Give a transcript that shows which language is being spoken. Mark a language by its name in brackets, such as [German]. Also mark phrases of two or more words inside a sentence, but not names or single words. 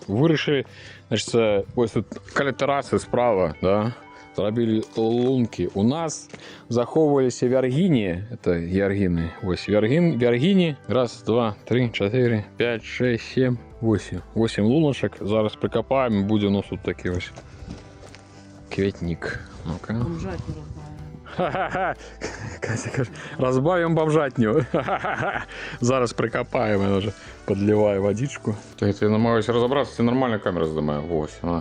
[Belarusian] Вырашылі, значит, ось тут каля тэрасы справа, да, зрабілі лункі. У нас захоўваліся вяргіні, это яргіны, ось вяргіні, раз, два, три, 4, 5, 6, 7, 8 луначак. Зараз прикопаем, будзе у нас тут такі ось кветнік. Ну-ка. [Russian] Бомжатню разбавим. Ха-ха-ха. [Ukrainian] Катя каже, разбавим бомжатню. Зараз прикопаем, я вже подливаю водичку. Так, я намагаюся розібратися, це нормальна камера здимає. Ось вона.